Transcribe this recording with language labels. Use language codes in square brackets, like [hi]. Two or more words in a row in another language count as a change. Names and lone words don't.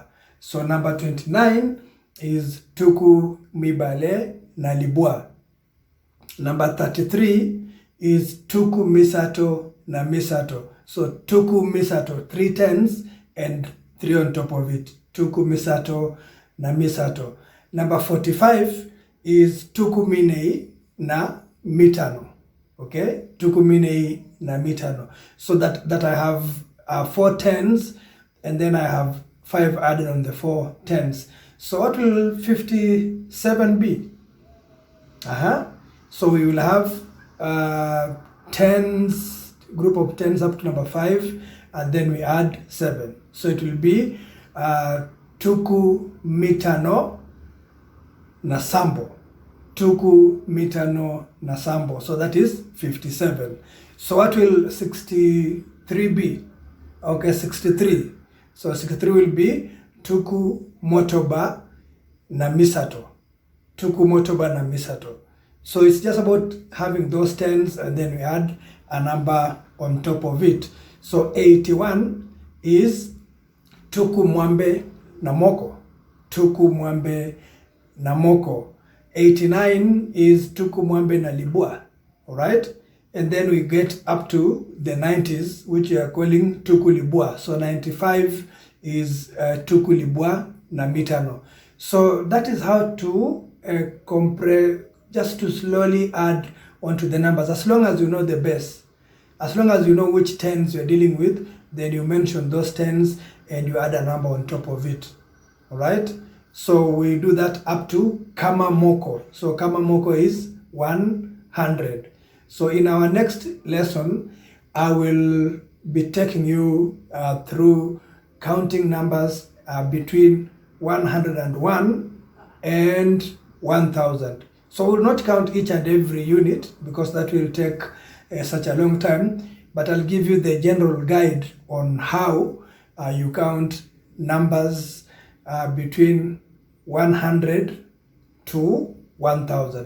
[en] So number 29 is [ln] Tuku Mibale na Libwa. [en] Number 33 is [ln] Tuku Misato na Misato. [en] So [ln] Tuku Misato, [en] 3 tens and 3 on top of it. [ln] Tuku Misato na Misato. [en] Number 45 is [ln] Tuku Minei na Mitano. Okay, Tuku Minei na Mitano. [en] So that I have 4 tens, and then I have 5 added on the 4 tens. So what will 57 be? So we will have tens, group of tens up to number 5, and then we add 7. So it will be [ln] Tuku Mitano na Sambo. Tuku Mitano na Sambo. [en] So that is 57. So what will 63 be? Okay, 63. So 63 will be [ln] tuku motoba na misato. Tuku motoba na misato. [en] So it's just about having those tens and then we add a number on top of it. So 81 is [ln] tuku mwambe na moko. Tuku mwambe na moko. [en] 89 is [ln] tuku mwambe na libua. [en] Alright? And then we get up to the 90s, which we are calling [ln] tuku libua. [en] So 95 is [ln] tuku libua na mitano. [en] So that is how to just to slowly add onto the numbers, as long as you know the base. As long as you know which tens you're dealing with, then you mention those tens and you add a number on top of it. All right? So we do that up to [ln] kama moko. [en] So [ln] kama moko [en] is 100. So in our next lesson, I will be taking you through counting numbers between 101 and 1000. So we'll not count each and every unit because that will take such a long time, but I'll give you the general guide on how you count numbers between 100 to 1000.